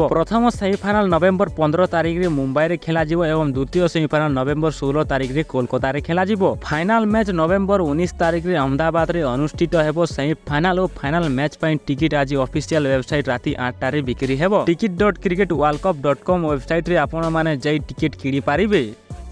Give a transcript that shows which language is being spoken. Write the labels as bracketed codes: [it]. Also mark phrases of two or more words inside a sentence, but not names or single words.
[or] ପ୍ରଥମ ସେମିଫାଇନାଲ ନଭେମ୍ବର 15 ତାରିଖରେ ମୁମ୍ବାଇରେ ଖେଳାଯିବ ଏବଂ ଦ୍ୱିତୀୟ ସେମିଫାଇନାଲ ନଭେମ୍ବର 16 ତାରିଖରେ କୋଲକାତାରେ ଖେଳାଯିବ। ଫାଇନାଲ ମ୍ୟାଚ୍ ନଭେମ୍ବର 19 ତାରିଖରେ ଅହମ୍ମଦାବାଦରେ ଅନୁଷ୍ଠିତ ହେବ। ସେମିଫାଇନାଲ ଓ ଫାଇନାଲ ମ୍ୟାଚ୍ ପାଇଁ ଟିକେଟ୍ ଆଜି ଅଫିସିଆଲ ୱେବସାଇଟ୍ ରାତି 8ଟାରେ ବିକ୍ରି ହେବ। ticket.cricketworldcup.com ୱେବସାଇଟ୍ରେ ଆପଣମାନେ ଯାଇ ଟିକେଟ୍ କିଣିପାରିବେ।